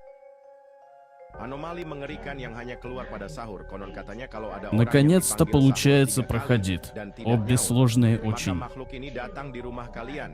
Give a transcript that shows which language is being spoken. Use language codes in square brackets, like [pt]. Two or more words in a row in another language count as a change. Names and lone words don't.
[id] Anomali mengerikan yang hanya keluar pada sahur. Konon katanya kalau ada orang [ru] Наконец-то [id] yang dipanggil [ru] получается [id] sahur 3 kali [ru] проходит. [id] dan tidak [ru] Обе [id] nyaut, [ru] сложные [id] maka [ru] очень. [id] makhluk ini datang di rumah kalian.